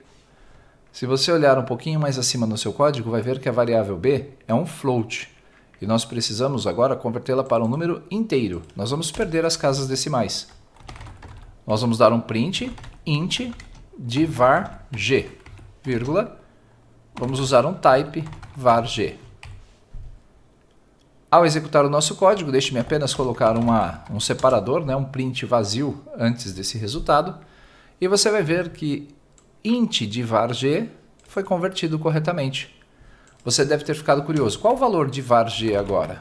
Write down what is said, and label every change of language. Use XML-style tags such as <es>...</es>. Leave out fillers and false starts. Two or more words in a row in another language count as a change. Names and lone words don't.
<pt>Se você olhar um pouquinho mais acima no seu código, vai ver que a variável b é um float. E nós precisamos agora convertê-la para um número inteiro. Nós vamos perder as casas decimais. Nós vamos dar um print int de var g, vírgula. Vamos usar um type var g. Ao executar o nosso código, deixe-me apenas colocar um separador, né, um print vazio antes desse resultado. E você vai ver que int de var g foi convertido corretamente. Você deve ter ficado curioso. Qual o valor de var g agora?</pt>